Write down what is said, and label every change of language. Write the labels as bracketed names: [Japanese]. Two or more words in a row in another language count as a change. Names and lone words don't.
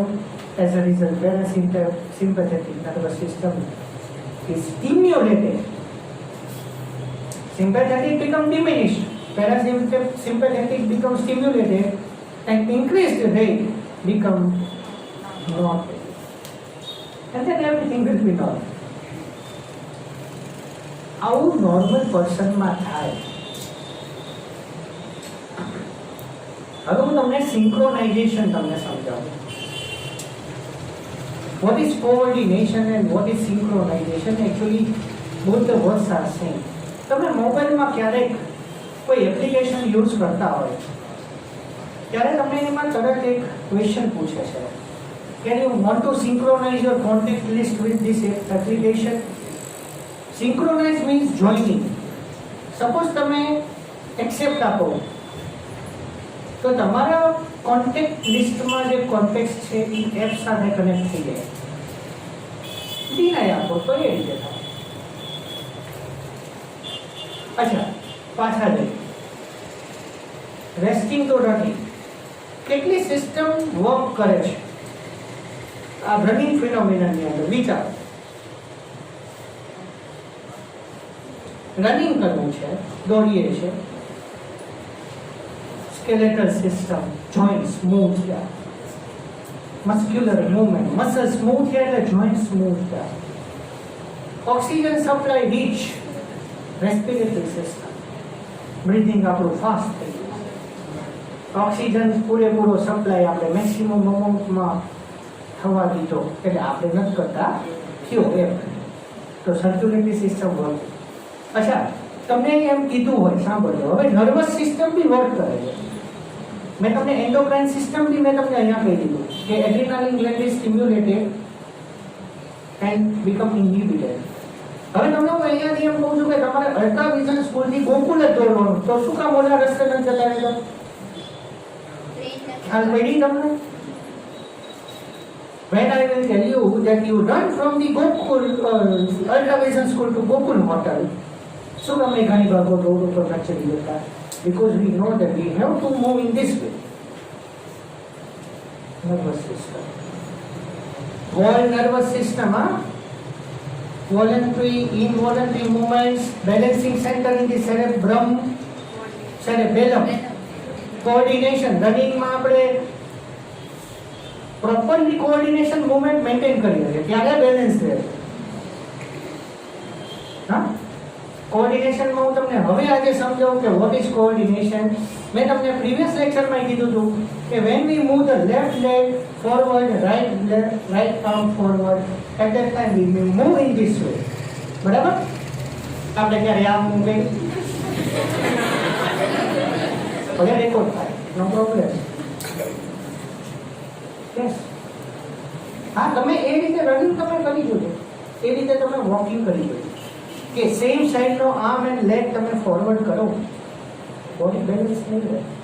[English] As a result, parasympathetic nervous system is stimulated. Sympathetic becomes diminished. Parasympathetic becomes stimulated, and increased rate becomes not. And then everything will be normal. [Gujarati] આવું [English] normal personમાં [Gujarati] થાય. હવે હું તમને સિંક્રોનાઇઝેશન તમને સમજાવું. [English] What is coordination and what is synchronization? Actually, both the words are same. [Gujarati] તમે મોબાઈલમાં ક્યારેક કોઈ [English] application use [Gujarati] કરતા હોય ત્યારે તમને એમાં તરત એક ક્વેશ્ચન પૂછે છે, [English] Can you want to synchronize your contact list with this application? Synchronize means joining. [Gujarati] Suppose તમે accept આપો તો તમારા [English] contact listમાં [Gujarati] જે કોન્ટેક્ટ છે એ એપ સાથે કનેક્ટ થઈ જાય. ડિનાય આપો તો એ રીતે થાય. અચ્છા, પાછા જઈએ. રેસ્ટિંગ તો રનિંગ. કેટલી [English] system work [Gujarati] કરે છે આ [English] running phenomenaની [Gujarati] અંદર? વિચારો. રનિંગ કરવું છે, દોડીએ છે, [English] skeletal system, joints move here, muscular movement, muscles move here, the joints move here. Oxygen supply reach respiratory system, breathing [Gujarati] આપણું ફાસ્ટ થઈ ગયું. ઓક્સિજન પૂરેપૂરો સપ્લાય આપણે [English] maximum amountમાં [Gujarati] થવા દીધો એટલે આપણે નથી કરતા થયો એમ, તો [English] circulatory system work. [Gujarati] અચ્છા, તમને એમ કીધું હોય, સાંભળજો, હવે [English] nervous system [Gujarati] બી વર્ક કરે છે. મેં તમને [English] endocrine system [Gujarati] બી મેં તમને અહીંયા કહી દીધું કે [English] adrenaline gland is stimulated and become inhibited. [Gujarati] હવે તમને હું અહીંયાથી એમ કહું છું કે તમારે અલ્ટ્રા વિઝન સ્કૂલથી ગોકુલ જ દોડવાનું, તો શું કામ ઓલા રસ્તે નથી જતા રહેતા? આ પડી તમને. [English] When I will tell you that you run from the Gokul Ultra Vision School to Gokul Hotel, so we can go to the because we know that we have to move in this way. Nervous system. Whole nervous system, voluntary, involuntary movements, balancing center in the cerebellum, coordination, running [Gujarati] માં આપણે [English] properly coordination movement maintain [Gujarati] કરીએ છીએ ત્યારે બેલેન્સ રહે. હા, કોઓર્ડિનેશન માં હું તમને હવે આજે સમજાવું કે [English] what is coordination. [Gujarati] મેં તમને પ્રીવિયસ લેક્ચરમાં કીધું હતું કે [English] when we move the left leg forward, right arm forward, at that time we move in this way. [Gujarati] બરાબર? આપણે ક્યારે આમ મૂવ ભલે રેકોર્ડ થાય, [English] no problem. [Gujarati] યસ. હા, તમે એ રીતે રનિંગ તમે કરી જોજો, એ રીતે તમે વોકિંગ કરી જોજો કે [English] same sideનો arm and leg [Gujarati] તમે ફોરવર્ડ કરો, [English] body balance [Gujarati] નહીં રહે.